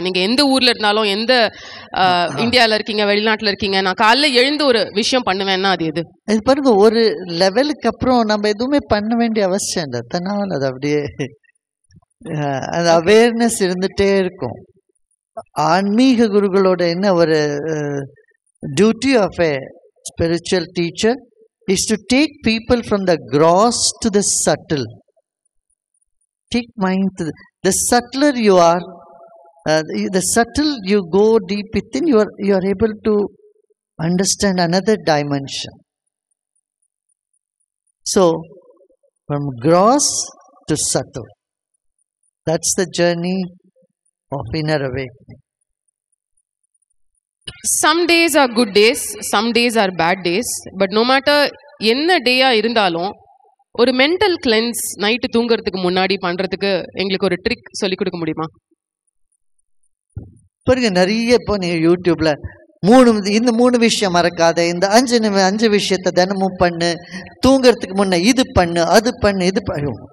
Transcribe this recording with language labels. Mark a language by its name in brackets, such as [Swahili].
[Tamil] நீங்க எந்த ஊர்ல இருந்தாலும், எந்த இந்தியால இருக்கீங்க வெளிநாட்டுல இருக்கீங்க, நான் காலைல எழுந்து ஒரு விஷயம் பண்ணுவேன்னா அது எது? இது பாருங்க, ஒரு லெவலுக்கு அப்புறம் நம்ம எதுவுமே பண்ண வேண்டிய அவசியம் இல்லை. தன்னால் அது அப்படியே அந்த அவேர்னஸ் இருந்துட்டே இருக்கும். ஆன்மீக குருகளோட என்ன [English] ஒரு duty of a spiritual teacher is to take people from the gross to the subtle. Take mind to the subtler you are, the subtle you go deep within, you are able to understand another dimension. So from gross to subtle, that's the journey of inner awakening. Some days are good days, some days are bad days, but no matter [Tamil] என்ன டேயா இருந்தாலும் ஒரு mental cleanse night தூங்குறதுக்கு முன்னாடி பண்றதுக்கு எங்களுக்கு ஒரு trick சொல்லி கொடுக்க முடியுமா? பாருங்க, நிறைய இப்போ நீங்க யூடியூப்ல இந்த 3 விஷயம் மறக்காத, இந்த 5 விஷயத்த தினமும் பண்ணு, தூங்குறதுக்கு முன்ன இது பண்ணு, அது பண்ணு, இது பண்ணு.